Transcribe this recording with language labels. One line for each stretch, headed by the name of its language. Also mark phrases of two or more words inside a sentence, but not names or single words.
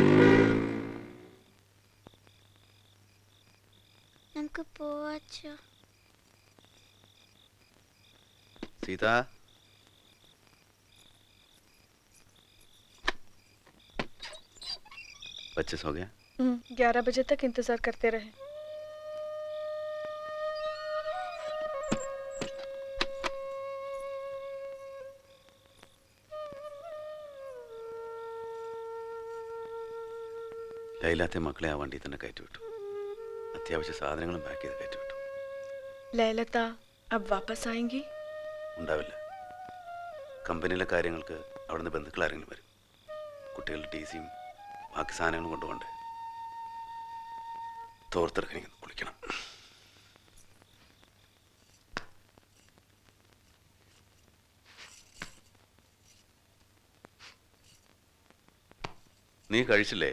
Malayalam: നമുക്ക് പോവാച്ചാ.
Hindi: सीता बच्चे सो गया? 11 बजे तक इंतजार करते रहे।
Malayalam: ലൈലാത്തെ മക്കളെ ആ വണ്ടി തന്നെ കയറ്റി വിട്ടു. അത്യാവശ്യ സാധനങ്ങളും പാക്ക് ചെയ്ത് കയറ്റി വിട്ടു.
Hindi: लैलता अब वापस आएंगी?
Malayalam: ഉണ്ടാവില്ല. കമ്പനിയിലെ കാര്യങ്ങൾക്ക് അവിടുന്ന് ബന്ധുക്കൾ ആരെങ്കിലും വരും. കുട്ടികളുടെ ടി സിയും ബാക്കി സാധനങ്ങളും കൊണ്ടുപോകണ്ടേ. തോർത്തെടുക്കണി കുളിക്കണം. നീ കഴിച്ചില്ലേ?